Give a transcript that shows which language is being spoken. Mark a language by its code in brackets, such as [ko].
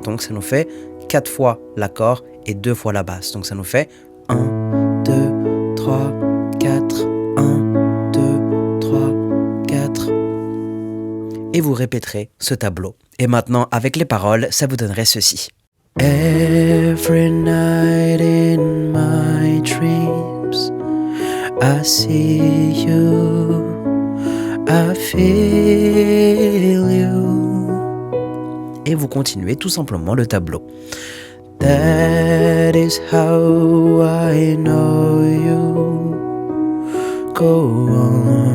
[fr] Donc ça nous fait 4 fois l'accord et 2 fois la basse. Donc ça nous fait 1, 2, 3, 4, 1, 2, 3, 4. Et vous répéterez ce tableau. Et maintenant, avec les paroles, ça vous donnerait ceci. [en] Every night in my dreams I see you, I feel you. [fr] Et vous continuez tout simplement le tableau. [en] That is how I know you. Go on.